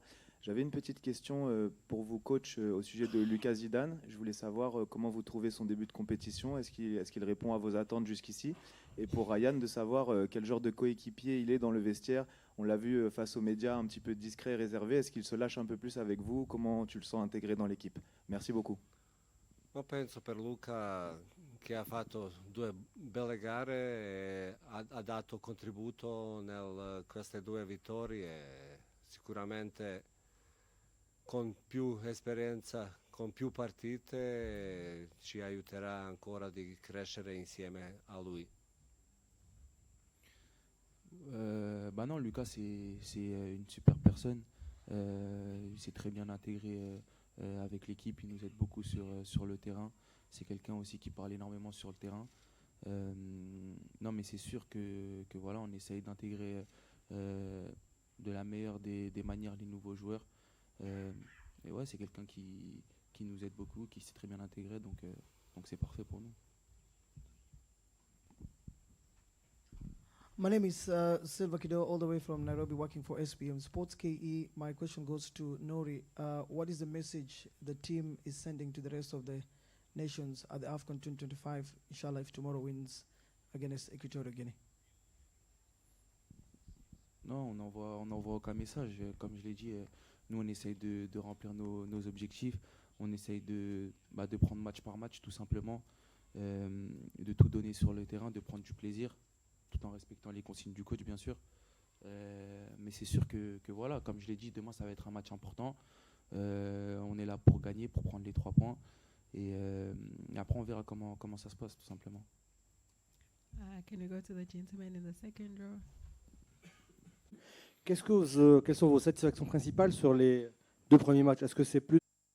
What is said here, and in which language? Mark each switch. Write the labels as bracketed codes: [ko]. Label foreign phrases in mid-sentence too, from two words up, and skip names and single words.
[fr] J'avais une petite question pour vous coach au sujet de Lucas Zidane. Je voulais savoir comment vous trouvez son début de compétition, est-ce qu'il répond à vos attentes jusqu'ici? Et pour Ryan, de savoir quel genre de coéquipier il est dans le vestiaire. On l'a vu face aux médias un petit peu discret, réservé. Est-ce qu'il se lâche un peu plus avec vous? Comment tu le sens intégré dans l'équipe? Merci beaucoup. [it] Ma penso per Luca che ha fatto due belle gare e ha dato contributo in queste due vittorie e sicuramente con più esperienza, con più partite ci aiuterà ancora di crescere insieme a lui. [fr] Bah non, Lucas, c'est une super personne. Il s'est très bien intégré avec l'équipe. Il nous aide beaucoup sur le terrain. C'est quelqu'un aussi qui parle énormément sur le terrain. Non, mais c'est sûr que voilà, on essaye d'intégrer de la meilleure des manières les nouveaux joueurs. Et ouais, c'est quelqu'un qui nous aide beaucoup, qui s'est très bien intégré, donc c'est parfait pour nous. [en] My name is Silva Kido, all the way from Nairobi, working for SPM Sports KE. My question goes to Nori. What is the message the team is sending to the rest of the nations at the AFCON 2025, inshallah, if tomorrow wins against Equatorial Guinea? [fr] Non, on n'envoie aucun message. Comme je l'ai dit, nous, on essaye de remplir nos objectifs. On essaye de prendre match par match, tout simplement, de tout donner sur le terrain, de prendre du plaisir, tout en respectant les consignes du coach, bien sûr. Mais c'est sûr que voilà, comme je l'ai dit, demain, ça va être un match important. On est là pour gagner, pour prendre les 3 points. Et après, on verra comment ça se passe, tout simplement. [en] Can we go to the gentleman in the second row? [fr] Quelles sont vos satisfactions principales sur les 2 premiers matchs? Est-ce que c'est plus